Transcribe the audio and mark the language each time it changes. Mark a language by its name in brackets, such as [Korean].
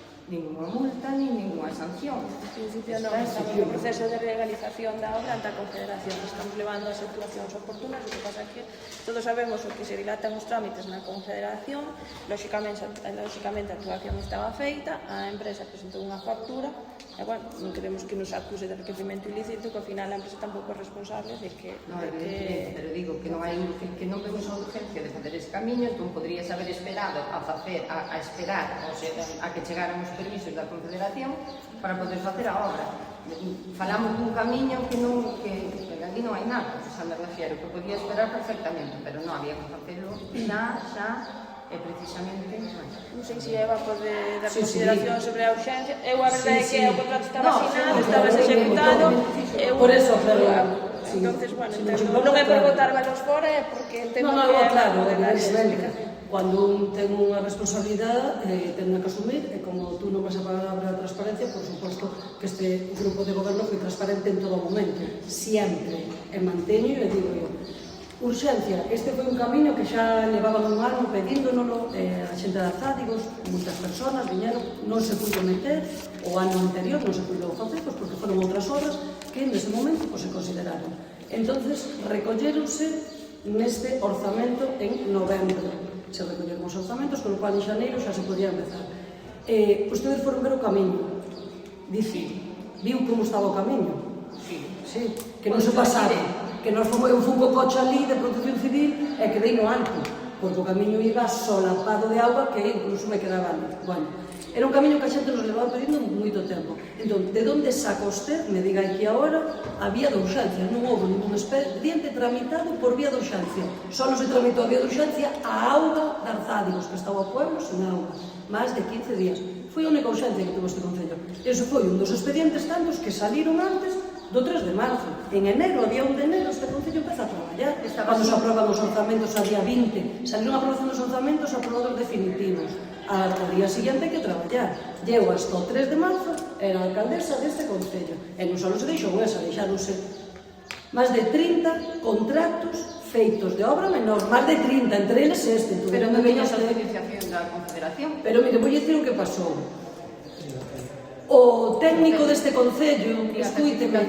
[Spanish] ninguna multa ni ninguna sanción. [Galician] En principio non, estamos no proceso de legalización da obra ante a Confederación. Estamos levando as actuacións oportunas, o que pasa é que todos sabemos o que se dilatan os trámites na Confederación, lóxicamente a actuación estaba feita, a empresa presentou unha factura, e, bueno, non queremos que nos acuse de enriquecimento ilícito, que ao final a empresa tampouco é responsable de que... No, evidentemente, pero digo que non vemos a urgencia de facer ese camiño, entón podrías haber esperado a esperar, ou sea, a que chegaran os permisos da Confederación para poder facer a obra. Falamos dun camiño que aquí non hai nada, xa me refiero, que podía esperar perfectamente, pero non había que facelo xa, e precisamente non sei se Eva pode dar consideración sobre a urxencia. Eu a verdade é que o contrato estaba asinado, estaba executado, por eso, pero entonces, bueno, non é por botar balos fora, é porque entendo que é claro, de dar esa explicación. Cando un ten unha responsabilidade, ten que asumir, e como tú non vas a pagar a transparencia, por suposto que este grupo de goberno foi transparente en todo momento, sempre, e manteño e digo eu. Urxencia, este foi un camiño que xa levaban un ano pedíndono, a xente de Arzádicos, moitas persoas viñeron, non se puido meter, o ano anterior non se puido facer, porque foron outras obras que nese momento se consideraron. Entonces, recolleronse neste orzamento en novembro. Se recolleron os orzamentos, con o cual en xaneiro xa se podía empezar. Ustedes foron ver o camiño, viu como estaba o camiño? Sí, que non se pasaba. Que eu fun co coche ali de Protección Civil e quedei no alto, porque o camiño iba solapado de auga que incluso me quedaba ali. Bueno, era un camiño que a xente nos levaba pedindo moito tempo. Entón, de onde saca usted, me diga aquí agora, a vía de urxencia? Non houve ningún expediente tramitado por vía de urxencia. Só non se tramitou a vía de urxencia a auga de Arzádicos, que estaba o pueblo sen auga, máis de 15 días. Foi a única urxencia que tuvo este concello. Ese foi un dos expedientes tantos que saliron antes do 3 de marzo. En enero, había 1 de enero, este concello empeza a traballar. Cando se aproban os orzamentos a día 20, saliron a aprobación dos orzamentos aprobados definitivos. Ao día siguiente hai que traballar. [Spanish] Llego hasta [Galician] o 3 de marzo, era a alcaldesa deste concello. E non só se deixou esa, deixáronse máis de 30 contratos feitos de obra menor, máis de 30, entre eles este. Pero non veñas a autorización da Confederación. Pero, mire, vou dicir o que pasou. O técnico deste concello, escúiteme.